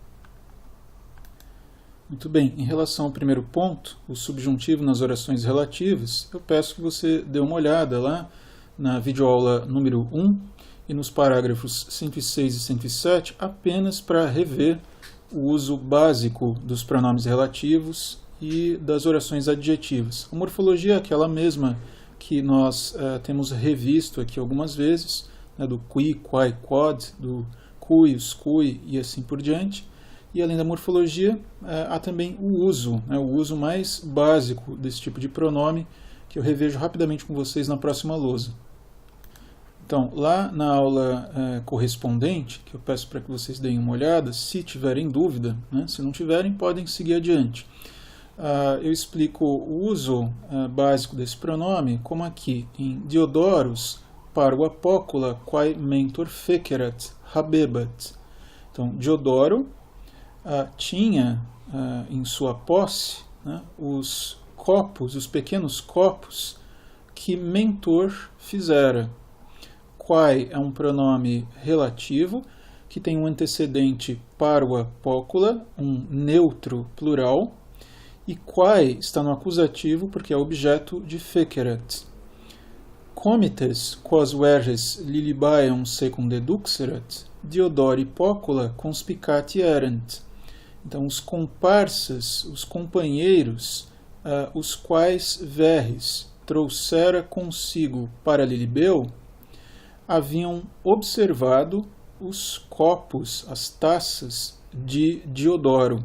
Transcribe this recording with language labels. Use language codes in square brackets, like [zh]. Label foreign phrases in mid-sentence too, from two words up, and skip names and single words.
[pt] Muito bem, em relação ao primeiro ponto, o subjuntivo nas orações relativas, eu peço que você dê uma olhada lá na videoaula número 1 e nos parágrafos 106 e 107, apenas para rever o uso básico dos pronomes relativos e das orações adjetivas. A morfologia é aquela mesma que nós temos revisto aqui algumas vezes, né, do [la] qui, quai, quod, [pt] do [la] cuius, cui [pt] e assim por diante. E além da morfologia, há também o uso mais básico desse tipo de pronome, que eu revejo rapidamente com vocês na próxima lousa. Então, lá na aula correspondente, que eu peço para que vocês deem uma olhada, se tiverem dúvida, né, se não tiverem, podem seguir adiante. Eu explico o uso básico desse pronome, como aqui em Diodorus, [la] parva popula quae mentor fecerat habebat. [pt] Então, Diodoro tinha em sua posse, né, os pequenos copos que Mentor fizera. Quae é um pronome relativo que tem um antecedente [la] parva popula, [pt] um neutro plural, e quae está no acusativo porque é objeto de fecerat. [la] Comites quos verges lilibaeum secum deduxerat, Diodori popula conspicati erant. [pt] Então, os comparsas, os companheiros, os quais Verres trouxera consigo para Lilibeu, haviam observado os copos, as taças de Diodoro.